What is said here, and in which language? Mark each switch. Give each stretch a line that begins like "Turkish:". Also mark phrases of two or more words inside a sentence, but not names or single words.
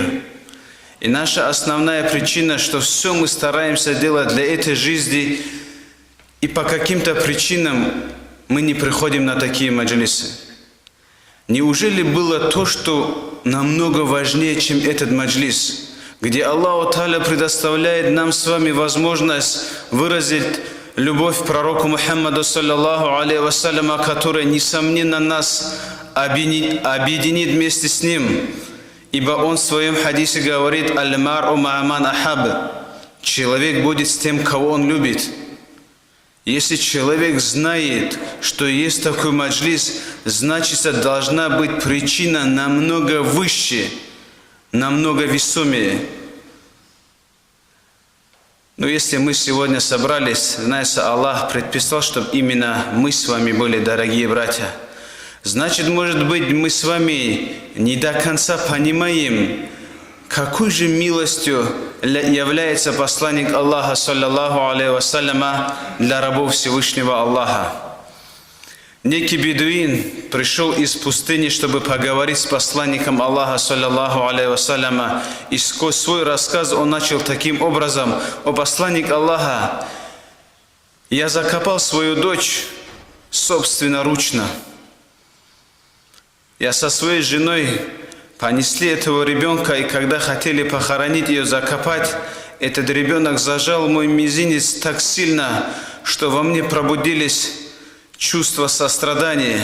Russian: И наша основная причина, что все мы стараемся делать для этой жизни, и по каким-то причинам мы не приходим на такие маджлисы. Неужели было то, что намного важнее, чем этот маджлис, где Аллах Та'аля предоставляет нам с вами возможность выразить любовь к пророку Мухаммаду,
Arabic: صلى الله عليه وسلم,
Russian: которая, несомненно, нас объединит вместе с ним. Ибо он в своем хадисе говорит:
Arabic: «المرء مع من أحب».
Russian: Человек будет с тем, кого он любит. Если человек знает, что есть такой маджлис, значит, должна быть причина намного выше, намного весомее. Но если мы сегодня собрались, знаете, Аллах предписал, чтобы именно мы с вами были, дорогие братья. Значит, может быть, мы с вами не до конца понимаем, какой же милостью является посланник Аллаха,
Arabic: صلى الله عليه وسلم,
Russian: для рабов Всевышнего Аллаха. Некий бедуин пришел из пустыни, чтобы поговорить с посланником Аллаха,
Arabic: صلى الله عليه وسلم,
Russian: и сквозь свой рассказ он начал таким образом: о посланник Аллаха, я закопал свою дочь собственноручно. Я со своей женой понесли этого ребенка, и когда хотели похоронить ее, закопать, этот ребенок зажал мой мизинец так сильно, что во мне пробудились чувства сострадания.